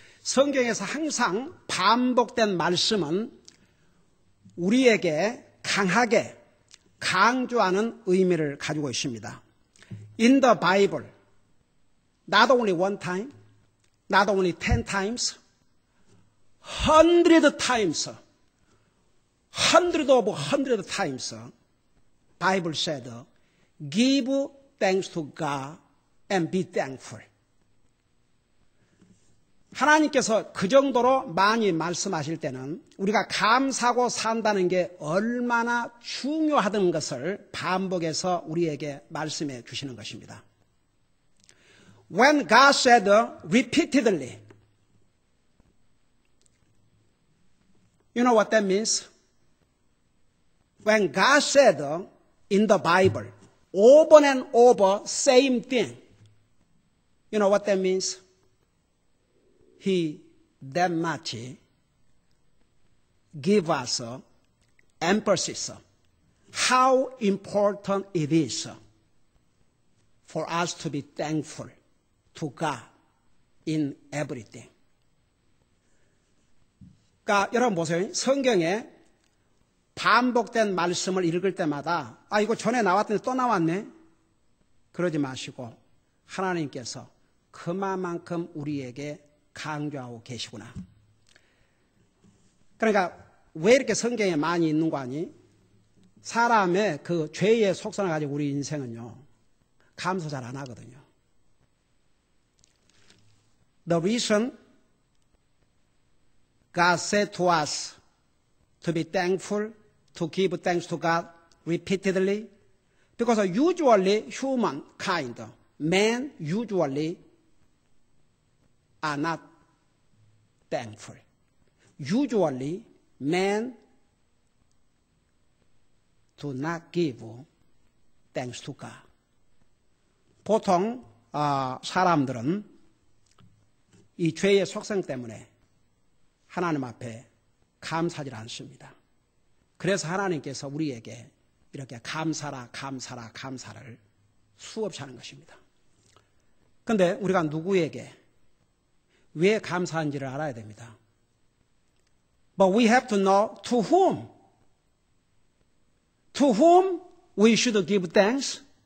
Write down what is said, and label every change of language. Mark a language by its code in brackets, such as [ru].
[ko] 성경에서 항상 반복된 말씀은 우리에게 강하게 강조하는 의미를 가지고 있습니다. [en] In the Bible, not only one time, not only 10 times, 100 times, 100 over 100 times, Bible said, give thanks to God and be thankful. [ko] 하나님께서 그 정도로 많이 말씀하실 때는 우리가 감사하고 산다는 게 얼마나 중요하다는 것을 반복해서 우리에게 말씀해 주시는 것입니다. [en] When God said repeatedly, you know what that means? When God said in the Bible, over and over, same thing, you know what that means? He that much give us emphasis how important it is for us to be thankful to God in everything. [ko] 그러니까 여러분 보세요. 성경에 반복된 말씀을 읽을 때마다 이거 전에 나왔더니 또 나왔네. 그러지 마시고 하나님께서 그만큼 우리에게 강조하고 계시구나. 그러니까 왜 이렇게 성경에 많이 있는 거 아니? 사람의 그 죄의 속성을 가지고 우리 인생은요, 감사 잘 안 하거든요. [en] The reason God said to us to be thankful, to give thanks to God repeatedly, because usually humankind, men usually are not thankful. Usually, men do not give thanks to God. [ko] 보통 사람들은 이 죄의 속성 때문에 하나님 앞에 감사하지 않습니다. 그래서 하나님께서 우리에게 이렇게 감사라 감사를 수없이 하는 것입니다. 그런데 우리가 누구에게 왜 감사한지를 알아야 됩니다. [en] But we have to know to whom. To whom we should give thanks.